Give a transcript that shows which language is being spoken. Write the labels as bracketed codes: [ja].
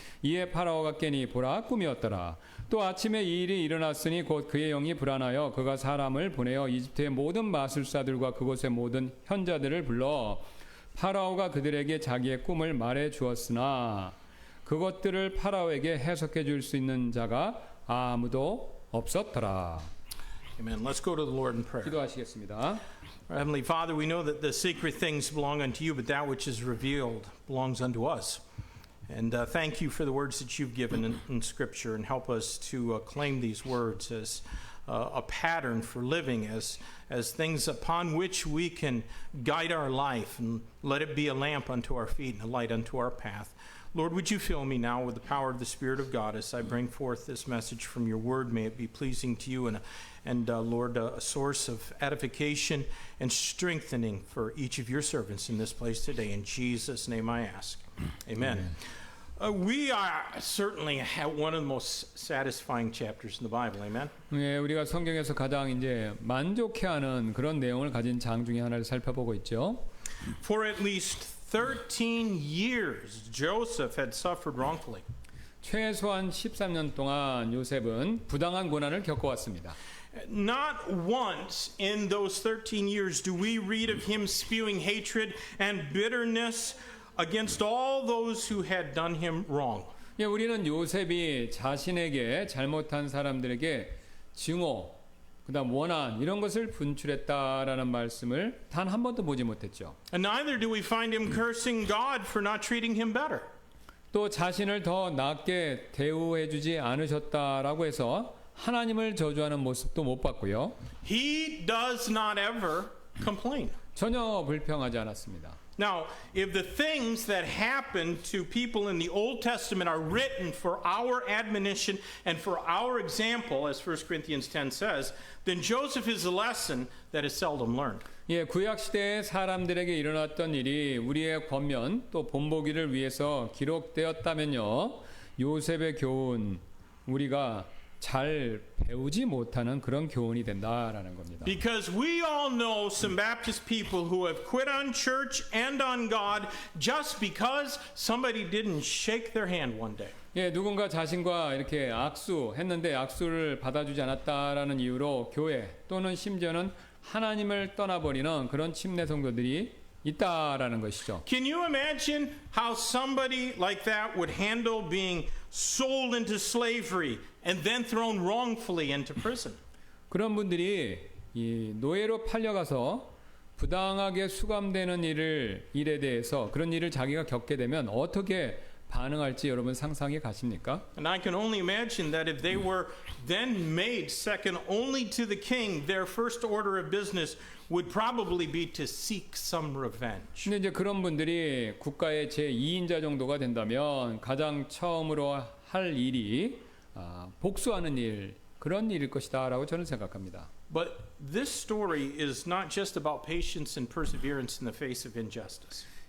[ko] 이에 파라오가 깨니 보라 꿈이었더라. 또 아침에 이 일이 일어났으니 곧 그의 영이 불안하여 그가 사람을 보내어 이집트의 모든 마술사들과 그곳의 모든 현자들을 불러 파라오가 그들에게 자기의 꿈을 말해 주었으나 그것들을 파라오에게 해석해 줄 수 있는 자가 아무도 없었더라. [en] Amen. Let's go to the Lord in prayer. [ko] 기도하시겠습니다. [en] Our Heavenly Father, we know that the secret things belong unto you, but that which is revealed belongs unto us. And thank you for the words that you've given in Scripture, and help us to claim these words as a pattern for living, as things upon which we can guide our life, and let it be a lamp unto our feet and a light unto our path. Lord, would you fill me now with the power of the Spirit of God as I bring forth this message from your word? May it be pleasing to you, and Lord, a source of edification and strengthening for each of your servants in this place today. In Jesus' name I ask. Amen. We are certainly at one of the most satisfying chapters in the Bible. Amen. [ko] 예, 우리가 성경에서 가장 이제 만족해하는 그런 내용을 가진 장 중에 하나를 살펴보고 있죠. [en] For at least 13 years, Joseph had suffered wrongfully. [ko] 최소한 13년 동안 요셉은 부당한 고난을 겪어왔습니다. [en] Not once in those 13 years do we read of him spewing hatred and bitterness against all those who had done him wrong. [ko] 예, 우리는 요셉이 자신에게 잘못한 사람들에게 증오, 그다음 원한 이런 것을 분출했다라는 말씀을 단 한 번도 보지 못했죠. [en] And neither do we find him cursing God for not treating him better. [ko] 또 자신을 더 낮게 대우해주지 않으셨다라고 해서 하나님을 저주하는 모습도 못 봤고요. [en] He does not ever complain. [ko] 전혀 불평하지 않았습니다. [en] Now, if the things that happened to people in the Old Testament are written for our admonition and for our example, as 1 Corinthians 10 says, then Joseph is a lesson that is seldom learned. [ko] 예, 구약 시대의 사람들에게 일어났던 일이 우리의 권면 또 본보기를 위해서 기록되었다면요. 요셉의 교훈 우리가 잘 배우지 못하는 그런 교훈이 된다라는 겁니다. [en] Because we all know some Baptist people who have quit on church and on God just because somebody didn't shake their hand one day. [ko] 예, 누군가 자신과 이렇게 악수했는데 악수를 받아주지 않았다라는 이유로 교회 또는 심지어는 하나님을 떠나버리는 그런 침례 성도들이 있다라는 것이죠. [en] Can you imagine how somebody like that would handle being sold into slavery and then thrown wrongfully into prison? [ko] 그런 분들이 이 노예로 팔려가서 부당하게 수감되는 일에 대해서 그런 일을 자기가 겪게 되면 어떻게 반응할지 여러분 상상이 가십니까? [en] And I can only imagine that if they were then made second only to the king, their first order of business would probably be to seek some revenge. [ko] 근데 이제 그런 분들이 국가의 제2인자 정도가 된다면 가장 처음으로 할 일이 복수하는 일, 그런 일일 것이다라고 저는 생각합니다. [en] But this story is not just about patience and perseverance in the face of injustice.